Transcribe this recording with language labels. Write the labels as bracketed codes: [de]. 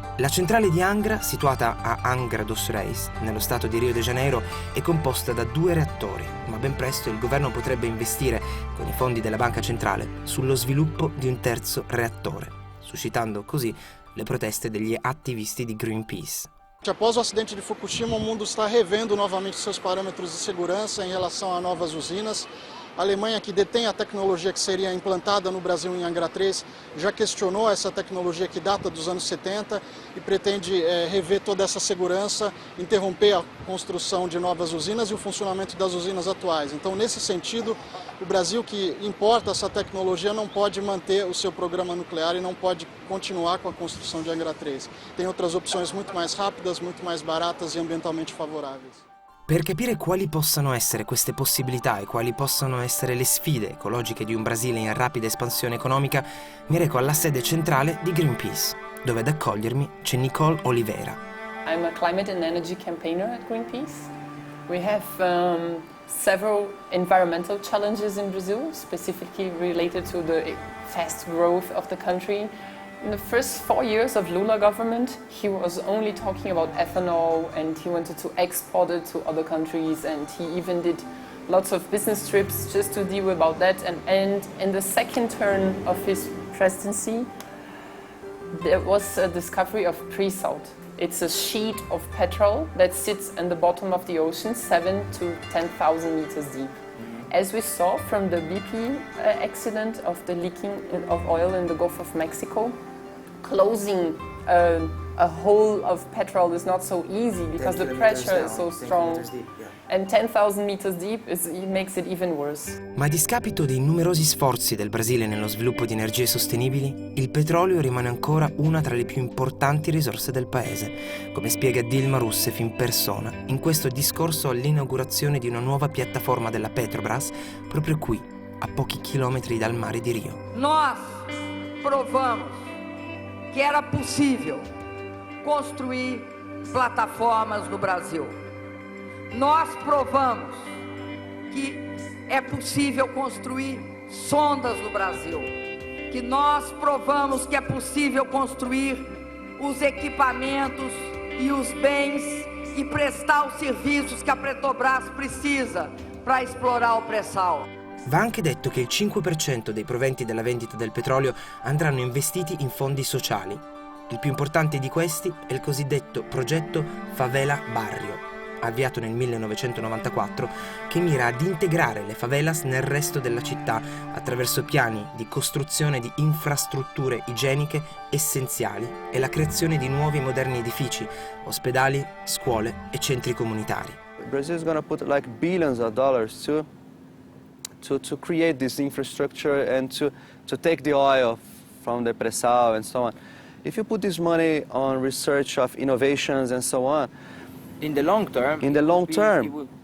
[it] La centrale di Angra, situata a Angra dos Reis, nello stato di Rio De Janeiro, è composta da 2 reattori, ma ben presto il governo potrebbe investire, con i fondi della banca centrale, sullo sviluppo di un terzo reattore, suscitando così le proteste degli attivisti di Greenpeace. [pt] Após o acidente de Fukushima, o mundo está revendo novamente seus parâmetros de segurança em relação a novas usinas. A Alemanha, que detém a tecnologia que seria implantada no Brasil em Angra 3, já questionou essa tecnologia que data dos anos 70 e pretende rever toda essa segurança, interromper a construção de novas usinas e o funcionamento das usinas atuais. Então, nesse sentido, o Brasil, que importa essa tecnologia, não pode manter o seu programa nuclear e não pode continuar com a construção de Angra 3. Tem outras opções muito mais rápidas, muito mais baratas e ambientalmente favoráveis. [it] Per capire quali possano essere queste possibilità e quali possono essere le sfide ecologiche di un Brasile in rapida espansione economica, mi reco alla sede centrale di Greenpeace, dove ad accogliermi c'è Nicole Oliveira. [en] I'm a climate and energy campaigner at Greenpeace. We have several environmental challenges in Brazil, specifically related to the fast growth of the country. In the first 4 years of Lula government, he was only talking about ethanol and he wanted to export it to other countries, and he even did lots of business trips just to deal about that. And in the second term of his presidency, there was a discovery of pre-salt. It's a sheet of petrol that sits in the bottom of the ocean, 7,000 to 10,000 meters deep. As we saw from the BP accident of the leaking of oil in the Gulf of Mexico, closing a hole of petrol is not so easy because the pressure is so strong. And 10,000 meters deep makes it even worse. [it] Ma a discapito dei numerosi sforzi del Brasile nello sviluppo di energie sostenibili, il petrolio rimane ancora una tra le più importanti risorse del paese, come spiega Dilma Rousseff in persona in questo discorso all'inaugurazione di una nuova piattaforma della Petrobras proprio qui, a pochi chilometri dal mare di Rio. [pt] Nós provamos que era possível construir plataformas no Brasil. Nós provamos que é possível construir sondas no Brasil, que nós provamos que é possível construir os equipamentos e os bens e prestar os serviços que a Petrobras precisa para explorar o pré-sal. [it] Va anche detto che il 5% dei proventi della vendita del petrolio andranno investiti in fondi sociali. Il più importante di questi è il cosiddetto progetto Favela Barrio, avviato nel 1994, che mira ad integrare le favelas nel resto della città attraverso piani di costruzione di infrastrutture igieniche essenziali e la creazione di nuovi e moderni edifici, ospedali, scuole e centri comunitari. [en] Brazil is going to put like billions of dollars to create this infrastructure and to take the oil from the pre-sal and so on. If you put this money on research of innovations and so on, In the long term,